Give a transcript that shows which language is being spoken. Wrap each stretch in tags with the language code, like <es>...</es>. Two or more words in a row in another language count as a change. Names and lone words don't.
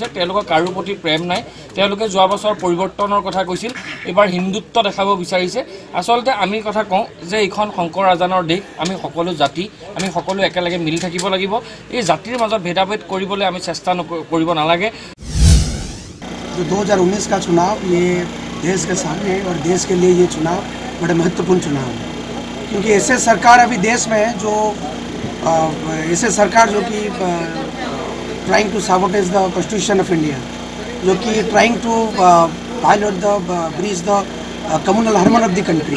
<as>তেওঁলোকৰ কাৰো প্ৰতি প্ৰেম নাই। তেওঁলোকে যোৱা বছৰ পৰিৱৰ্তনৰ কথা কৈছিল, এইবাৰ হিন্দুত্ব দেখাব বিচাৰিছে। আচলতে আমি কথা কওঁ যে এইখন শংকৰ ৰাজানৰ দেশ, আমি সকলো জাতি, আমি সকলো একেলগে মিলি থাকিব লাগিব। এই জাতিৰ মাজত ভেদাভেদ কৰিবলৈ আমি চেষ্টা কৰিব নালাগে।</as> <hi>2019 का चुनाव ये देश के सामने और देश के लिए ये चुनाव बड़े महत्वपूर्ण चुनाव है, क्योंकि ऐसे सरकार अभी देश में है जो ऐसे सरकार जो कि</hi> <en>trying to sabotage the constitution of India,</en> <hi>जो कि</hi> <en>trying to violate the breach the communal harmony of the country.</en>